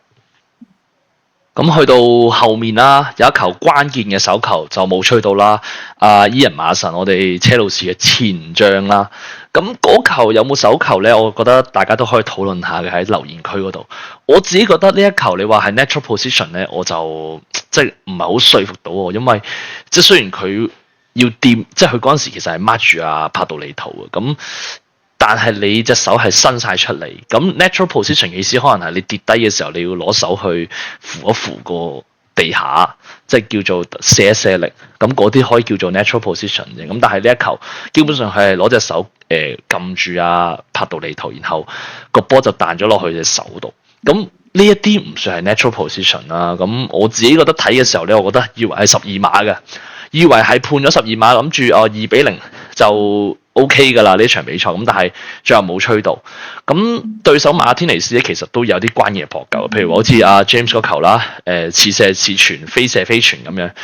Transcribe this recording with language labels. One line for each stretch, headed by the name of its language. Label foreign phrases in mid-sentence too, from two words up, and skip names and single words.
Cantonese: 咁去到後面啦，有一球關鍵嘅手球就冇吹到啦。伊人馬神，我哋車路士嘅前將啦。咁嗰球有冇手球咧？我覺得大家都可以討論下嘅喺留言區嗰度。我自己覺得呢一球你話係
English: natural position
Cantonese: 咧，我就即係唔係好說服到我，因為即係雖然佢要掂，即係佢嗰陣時其實係抹住帕杜利圖嘅咁。但係你隻手係伸晒出嚟，咁
English: natural position
Cantonese: 嘅意思可能係你跌低嘅時候，你要攞手去扶一扶個地下，即係叫做卸一卸力，咁嗰啲可以叫做
English: natural position
Cantonese: 嘅。咁但係呢一球基本上係攞隻手撳住帕杜利圖，然後個波就彈咗落去隻手度。咁呢一啲唔算係
English: natural position
Cantonese: 啦。咁我自己覺得睇嘅時候咧，我覺得以為係12碼嘅，以為係判咗12碼，諗住2-0就 OK 㗎啦呢場比賽。咁但係最後冇吹到。咁對手馬天尼斯咧，其實都有啲關鍵嘅撲救，譬如好似James 嗰球啦，似射似傳，非射非傳咁樣。